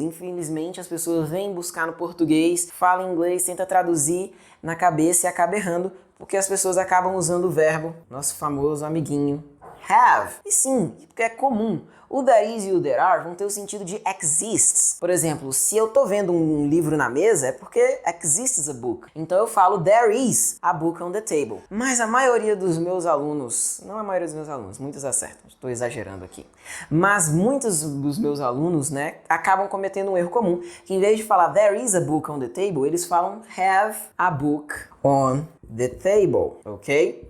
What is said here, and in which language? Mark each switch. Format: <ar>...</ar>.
<pt>Infelizmente, as pessoas vêm buscar no português, falam inglês, tenta traduzir na cabeça e acaba errando, porque as pessoas acabam usando o verbo, nosso famoso amiguinho, have. E sim, porque é comum. O there is e o there are vão ter o sentido de exists. Por exemplo, se eu tô vendo um livro na mesa, é porque</pt> <en>exists a book.</en> <pt>Então eu falo</pt> <en>there is a book on the table.</en> <pt>Mas a maioria dos meus alunos, não a maioria dos meus alunos, muitos acertam, estou exagerando aqui. Mas muitos dos meus alunos, né, acabam cometendo um erro comum, que em vez de falar</pt> <en>there is a book on the table,</en> <pt>eles falam</pt> <en>have a book on the table,</en> <pt>ok?</pt>